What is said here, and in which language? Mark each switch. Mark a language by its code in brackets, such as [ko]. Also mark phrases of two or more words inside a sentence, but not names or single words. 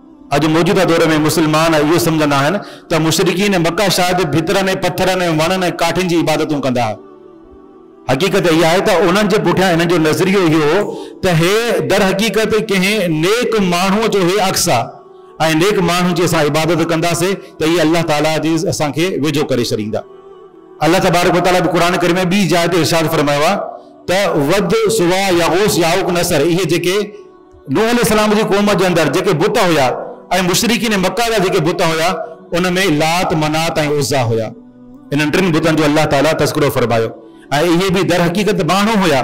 [sd] अॼु मौजूदा दौर में मुस्लमान इहो सम्झंदा आहिनि त मुशरिकीन मक्का शायदि भितरनि ऐं पत्थरनि ऐं वणनि ऐं काठियुनि जी इबादतूं कंदा हुआ। हक़ीक़त इहा आहे त उन्हनि जे पुठियां हिननि जो नज़रियो इहो हो त हे दर हक़ीक़त कंहिं नेक माण्हूअ जो हे अक्स आहे ऐं नेक माण्हू जी असां इबादत कंदासीं त इहे अल्लाह ताला जी असांखे वेझो करे छॾींदा। [ar] الله تبارك وتعالى [sd] क़ुरान करीम में ॿी जाइ ते इरशाद फरमायो आहे त वद सुवा यागूस याऊक नसर इहे जेके नूह अलैहिस्सलाम जी क़ौम जे अंदरि जेके बुत हुया ऐं मुशरिकीन मक्का जा जेके बुत हुया उन में लात मनात ऐं उज़्ज़ा हुया। इन्हनि टिनि बुतनि जो अल्लाह ताला तज़किरो फरमायो ऐं इहे बि दर हक़ीक़त माण्हू हुया।